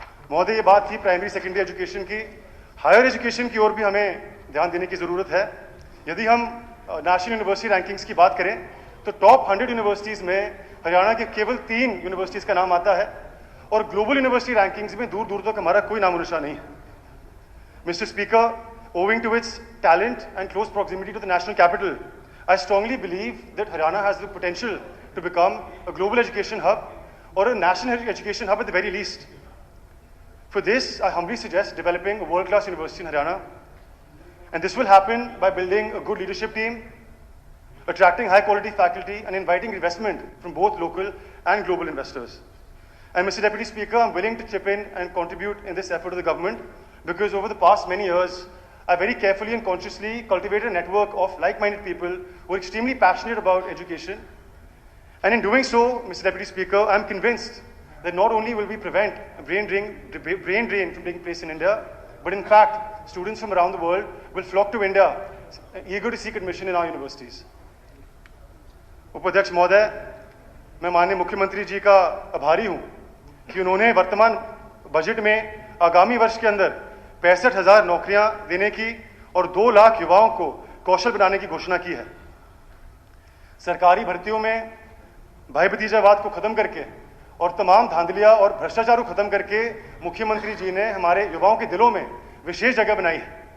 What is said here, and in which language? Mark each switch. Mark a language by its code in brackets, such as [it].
[hi] महोदय, ये बात थी प्राइमरी सेकेंडरी एजुकेशन की। हायर एजुकेशन की ओर भी हमें ध्यान देने की जरूरत है। यदि हम नेशनल यूनिवर्सिटी रैंकिंग्स की बात करें तो टॉप 100 यूनिवर्सिटीज में हरियाणा के केवल 3 यूनिवर्सिटीज का नाम आता है और ग्लोबल यूनिवर्सिटी रैंकिंग्स में दूर दूर तक हमारा कोई नामो निशान नहीं है। [en] Mister speaker, owing to its talent and close proximity to the national capital, I strongly believe that Haryana has the potential to become a global education hub or a national education hub at the very least. For this, I humbly suggest developing a world-class university in Haryana. And this will happen by building a good leadership team, attracting high-quality faculty, and inviting investment from both local and global investors. And Mr. Deputy Speaker, I'm willing to chip in and contribute in this effort of the government because over the past many years, I very carefully and consciously cultivated a network of like-minded people who are extremely passionate about education. And in doing so, Mr. Deputy Speaker, I'm convinced that not only will we prevent brain drain from taking place in India, but in fact, students from around the world will flock to India, eager to seek admission in our universities. [hi] Upadhyaksh Mahoday, मैं माननीय मुख्यमंत्री जी का आभारी हूं कि उन्होंने वर्तमान budget में आगामी वर्ष के अंदर 65,000 नौकरियां देने की और 2 लाख युवाओं को कौशल बनाने की घोषणा की है। सरकारी भर्तियों में भाई भतीजावाद को खत्म करके और तमाम धांधलियां और भ्रष्टाचार को खत्म करके मुख्यमंत्री जी ने हमारे युवाओं के दिलों में विशेष जगह बनाई है।